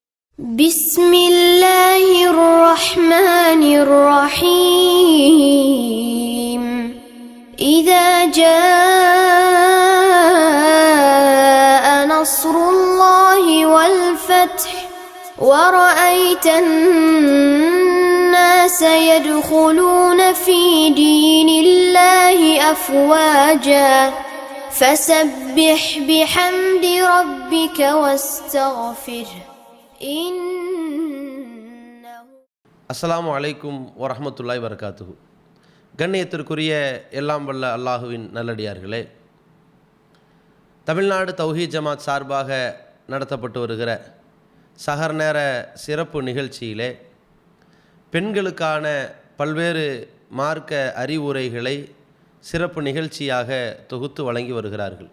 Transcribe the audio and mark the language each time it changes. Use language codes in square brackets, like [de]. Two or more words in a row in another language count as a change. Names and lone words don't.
[ar] بسم الله الرحمن الرحيم إذا جاء نصر الله والفتح ورأيت الناس يدخلون في دين الله أفواجا فسبح بحمد ربك واستغفره السلام عليكم ورحمة الله وبركاته. [ta] கண்ணியத்திற்குரிய எல்லாம் வல்ல அல்லாஹுவின் நல்லடியார்களே, தமிழ்நாடு தௌஹீத் ஜமாத் சார்பாக நடத்தப்பட்டு வருகிற சஹர் நேர சிறப்பு நிகழ்ச்சியிலே பெண்களுக்கான பல்வேறு மார்க்க அறிவுரைகளை சிறப்பு நிகழ்ச்சியாக தொகுத்து வழங்கி வருகிறார்கள்.